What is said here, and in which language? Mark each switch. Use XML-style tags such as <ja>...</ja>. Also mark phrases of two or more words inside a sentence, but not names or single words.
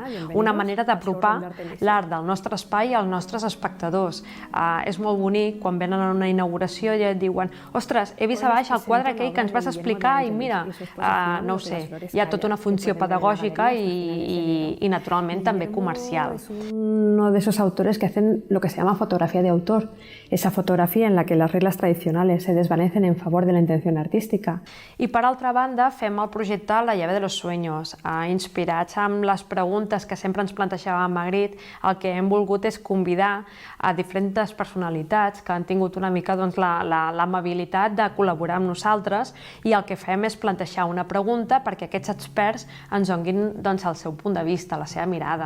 <ca>Una manera d'apropar l'art del nostre espai als nostres espectadors. És molt bonic quan venen a una inauguració i et diuen: ostres, he vist a baix el quadre aquell que ens vas explicar i mira, no ho sé, hi ha tota una funció pedagògica y naturalment també comercial.</ca> <es>Uno de esos autores que hacen lo que se llama fotografía de autor, esa fotografía en la que las reglas tradicionales se desvanecen en favor de la intención artística.</es> <ca>I per altra banda fem el projecte La llave de los sueños. Inspirats amb les preguntes que sempre ens plantejava Magritte, el que hem volgut és convidar a diferents personalitats que han tingut una mica l'amabilitat de col·laborar amb nosaltres, i el que fem és plantejar una pregunta perquè aquests experts ens donin el seu punt de vista, la seva mirada.</ca>